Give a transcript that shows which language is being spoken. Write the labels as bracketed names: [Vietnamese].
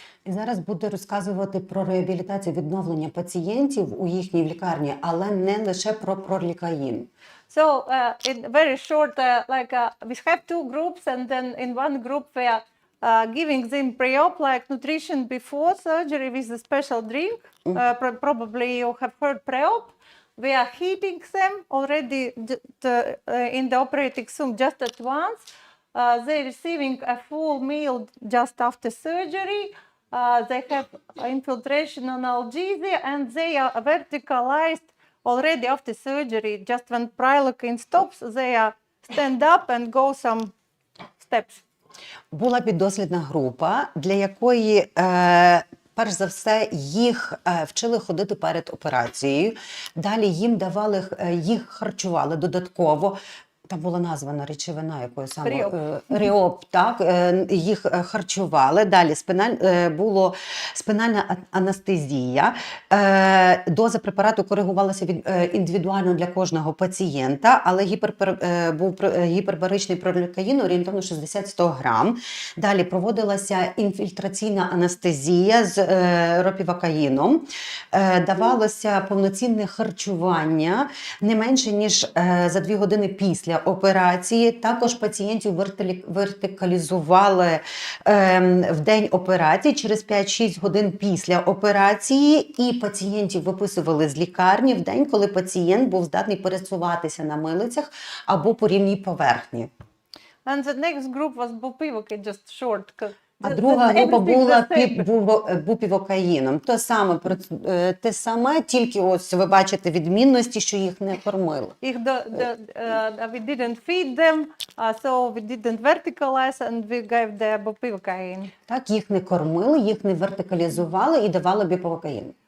[Ukrainian] І зараз буду розказувати про реабілітацію, відновлення пацієнтів у їхній лікарні, але не лише про пролікаїн. [English] So in very short, we have 2 groups, and then in one group we are giving them pre-op like nutrition before surgery with a special drink. Probably you have heard pre-op. We are heating them already in the operating room just at once. They're receiving a full meal just after surgery. They have infiltration analgesia, and they are verticalized already after surgery. Just when prilocaine stops, they stand up and go some steps. [Ukrainian] Була піддослідна група, для якої перш за все, їх вчили ходити перед операцією. Далі їх харчували додатково. Там була названа речовина, якою саме ріоп, так, їх харчували. Далі було спинальна анестезія. Доза препарату коригувалася індивідуально для кожного пацієнта, але був гіпербаричний пролікаїн орієнтовно 60-100 грам. Далі проводилася інфільтраційна анестезія з ропівакаїном. Давалося повноцінне харчування не менше, ніж за 2 години після операції. Також пацієнтів вертикалізували в день операції через 5-6 годин після операції, і пацієнтів виписували з лікарні в день, коли пацієнт був здатний пересуватися на милицях або по рівній поверхні. [English] And the next group was bupivacaine, just short. [Ukrainian] А друга група була бупівокаїном. Те саме, тільки ось ви бачите відмінності, що їх не кормили. [English] We didn't feed them, so we didn't verticalize, and we gave the bupivacaine. [Ukrainian] Так, їх не кормили, їх не вертикалізували і давали бупівокаїн.